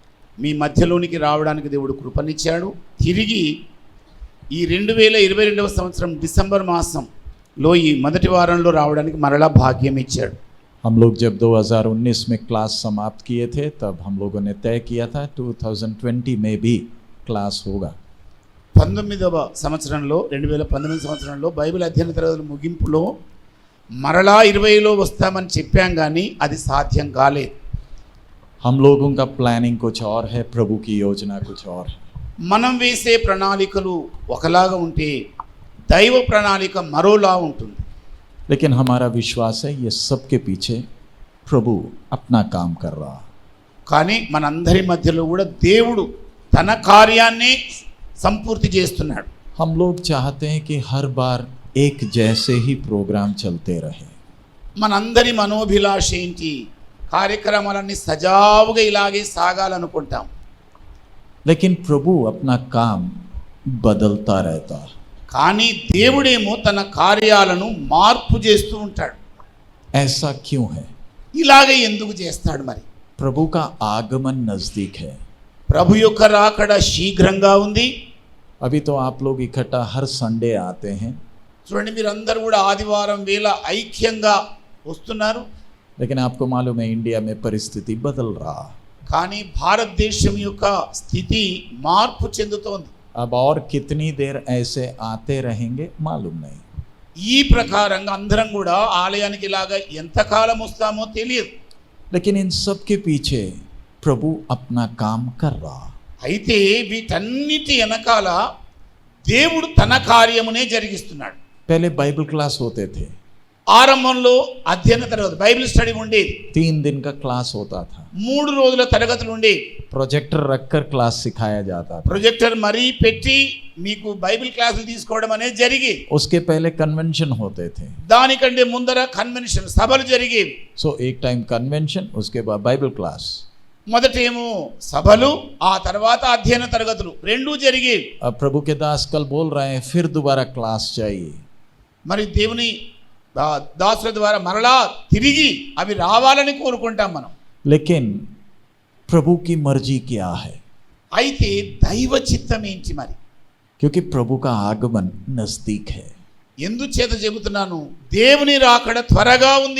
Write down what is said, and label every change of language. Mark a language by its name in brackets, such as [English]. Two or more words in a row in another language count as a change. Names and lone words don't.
[Telugu] మీ మధ్యలోనికి రావడానికి దేవుడు కృపనిచ్చాడు. తిరిగి ఈ 2022వ సంవత్సరం డిసెంబర్ మాసంలో ఈ మొదటి వారంలో రావడానికి మరలా భాగ్యం ఇచ్చాడు. [Hindi] हम लोग जब 2019 में क्लास समाप्त किए थे तब हम लोगों ने तय किया था 2020 में भी क्लास होगा. [Telugu] 19వ సంవత్సరంలో 2019 సంవత్సరంలో బైబిల్ అధ్యయన తరగతుల ముగింపులో మరలా 20లో వస్తామని చెప్పాం, కానీ అది సాధ్యం కాలేదు. [Hindi] हम लोगों का प्लानिंग कुछ और है, प्रभु की योजना कुछ और है. [Telugu] మనం వేసే ప్రణాళికలు ఒకలాగా ఉంటే దైవ ప్రణాళిక మరోలా ఉంటుంది. [Hindi] लेकिन हमारा विश्वास है ये सब के पीछे प्रभु अपना काम कर रहा है. [Telugu] కానీ మనందరి మధ్యలో కూడా దేవుడు తన కార్యాన్ని సంపూర్తి చేస్తున్నాడు. [Hindi] हम लोग चाहते हैं कि हर बार एक जैसे ही प्रोग्राम चलते रहे. [Telugu] మనందరి మనోభిలాష ఏంటి? కార్యక్రమాలన్నీ సజావుగా ఇలాగే సాగాలనుకుంటాం. [Hindi] लेकिन प्रभु अपना काम बदलता रहता है. [Telugu] కానీ దేవుడేమో తన కార్యాలను మార్పు చేస్తూ ఉంటాడు. [Hindi] ऐसा क्यों है? [Telugu] ఇలాగే ఎందుకు చేస్తాడు మరి? [Hindi] प्रभु का आगमन नजदीक है. [Telugu] ప్రభు యొక్క రాకడ శీఘ్రంగా ఉంది. [Hindi] अभी तो आप लोग इकट्ठा हर संडे आते हैं, [Telugu] చూడండి, మీరందరూ కూడా ఆదివారం వేళ ఐక్యంగా వస్తున్నారు. [Hindi] लेकिन आपको मालूम है इंडिया में परिस्थिति बदल रहा. [Telugu] కానీ భారతదేశం యొక్క స్థితి మార్పు చెందుతోంది. [Hindi] अब और कितनी देर ऐसे आते रहेंगे मालूम नहीं. [Telugu] ఈ ప్రకారంగా అందరం కూడా ఆలయానికి ఇలాగా ఎంతకాలం వస్తామో తెలియదు. [Hindi] लेकिन इन सब के पीछे प्रभु अपना काम कर रहा. [Telugu] అయితే వీటన్నిటి వెనకాల దేవుడు తన కార్యమునే జరిగిస్తున్నాడు. [Hindi] पहले बाइबल क्लास होते थे, [Telugu] ఆరంభంలో అధ్యయన తరగతి [English] Bible study [Telugu] ఉండేది. [Hindi] 3 दिन का क्लास होता था. [Telugu] 3 రోజుల తరగతులు ఉండేవి. [Hindi] प्रोजेक्टर रखकर क्लास सिखाया जाता था. [Telugu] ప్రొజెక్టర్ మరీ పెట్టి మీకు బైబిల్ క్లాసులు తీసుకోవడం అనేది జరిగేది. [Hindi] उसके पहले कन्वेंशन होते थे. [Telugu] దానికంటే ముందర కన్వెన్షన్ సభలు జరిగేవి. [Hindi] सो एक टाइम कन्वेंशन, उसके बाद बाइबल क्लास. [Telugu] మొదటేమో సభలు, ఆ తర్వాత అధ్యయన తరగతులు రెండూ జరిగేవి. [Hindi] अब प्रभु के दास कल बोल रहे हैं फिर दोबारा क्लास चाहिए. [Telugu] మరి దేవుని దాసుల ద్వారా మరలా తిరిగి అవి రావాలని కోరుకుంటాం మనం. [Hindi] लेकिन प्रभु की मर्जी क्या है? [Telugu] అయితే దైవ చిత్తం ఏంటి మరి? [Hindi] क्योंकि प्रभु का आगमन नजदीक है. [Telugu] ఎందుచేత చెబుతున్నాను? దేవుని రాకడ త్వరగా ఉంది.